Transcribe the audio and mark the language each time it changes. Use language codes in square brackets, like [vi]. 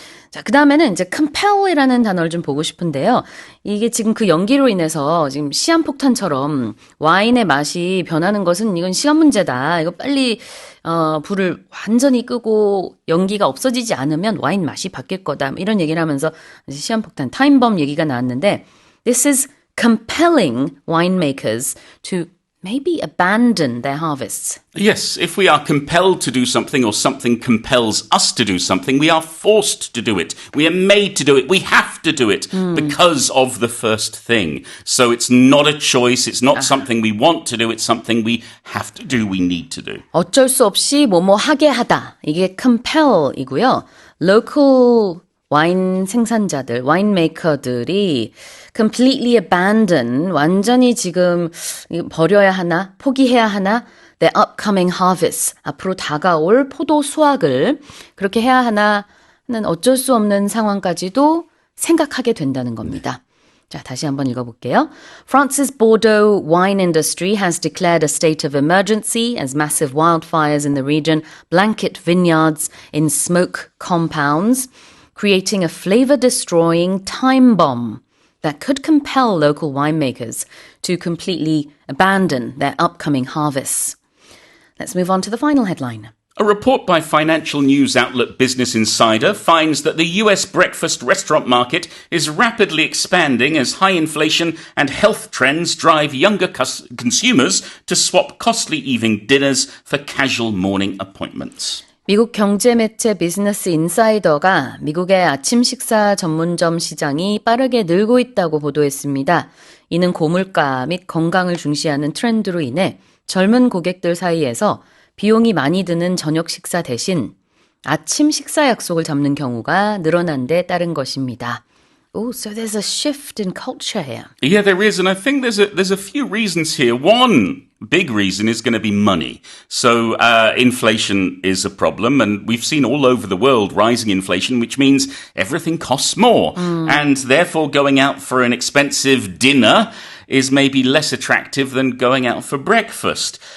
[ko] 자, 그 다음에는 이제 compel이라는 단어를 좀 보고 싶은데요. 이게 지금 그 연기로 인해서 지금 시한폭탄처럼 와인의 맛이 변하는 것은 이건 시간 문제다. 이거 빨리 불을 완전히 끄고 연기가 없어지지 않으면 와인 맛이 바뀔 거다. 이런 얘기를 하면서 시한폭탄, 타임범 얘기가 나왔는데 [en] This is compelling winemakers to maybe abandon their harvests. Yes, if we are compelled to do something or something compels us to do something, we are forced to do it. We are made to do it. We have to do it because of the first thing. So it's not a choice. It's not something we want to do. It's something we have to do. We need to do. [ko] 어쩔 수 없이 뭐뭐 하게 하다. 이게 compel이고요. Local 와인 생산자들, 와인메이커들이 [en] completely abandon, [ko] 완전히 지금 버려야 하나, 포기해야 하나, [en] the upcoming harvest, [ko] 앞으로 다가올 포도 수확을 그렇게 해야 하나는 어쩔 수 없는 상황까지도 생각하게 된다는 겁니다. 자, 다시 한번 읽어볼게요. [en] France's Bordeaux wine industry has declared a state of emergency as massive wildfires in the region blanket vineyards in smoke compounds, creating a flavor-destroying time bomb that could compel local winemakers to completely abandon their upcoming harvests. Let's move on to the final headline. A report by financial news outlet Business Insider finds that the US breakfast restaurant market is rapidly expanding as high inflation and health trends drive younger consumers to swap costly evening dinners for casual morning appointments. [ko] 미국 경제 매체 비즈니스 인사이더가 미국의 아침 식사 전문점 시장이 빠르게 늘고 있다고 보도했습니다. 이는 고물가 및 건강을 중시하는 트렌드로 인해 젊은 고객들 사이에서 비용이 많이 드는 저녁 식사 대신 아침 식사 약속을 잡는 경우가 늘어난 데 따른 것입니다. [en] Oh, so there's a shift in culture here. Yeah, there is, and I think there's a few reasons here. One big reason is going to be money. So inflation is a problem, and we've seen all over the world rising inflation, which means everything costs more, and therefore going out for an expensive dinner is maybe less attractive than going out for breakfast.